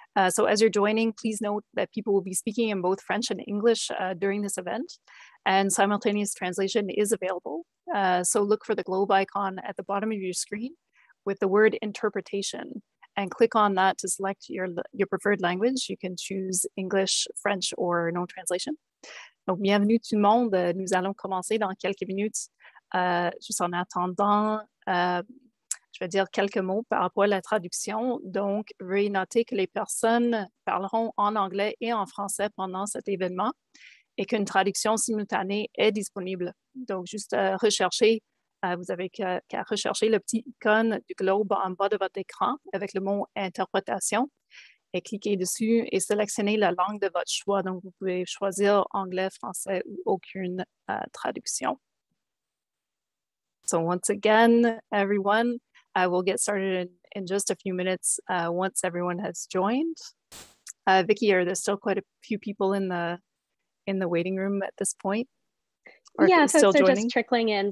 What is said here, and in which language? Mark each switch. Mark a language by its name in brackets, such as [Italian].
[English] So as you're joining, please note that people will be speaking in both French and English during this event, and simultaneous translation is available. So look for the globe icon at the bottom of your screen with the word interpretation, and click on that to select your preferred language. You can choose English, French, or no translation. [French] Donc, bienvenue tout le monde. Nous allons commencer dans quelques minutes. Juste en attendant, je vais dire quelques mots par rapport à la traduction. Donc, veuillez noter que les personnes parleront en anglais et en français pendant cet événement et qu'une traduction simultanée est disponible. Donc, juste rechercher, vous avez qu'à rechercher le petit icône du globe en bas de votre écran avec le mot interprétation et cliquez dessus et sélectionnez la langue de votre choix. Donc, vous pouvez choisir anglais, français ou aucune traduction. [English] So once again, everyone, we'll get started in just a few minutes once everyone has joined. Vicky, are there still quite a few people in the waiting room at this point? Or yeah, still folks are joining? just trickling in.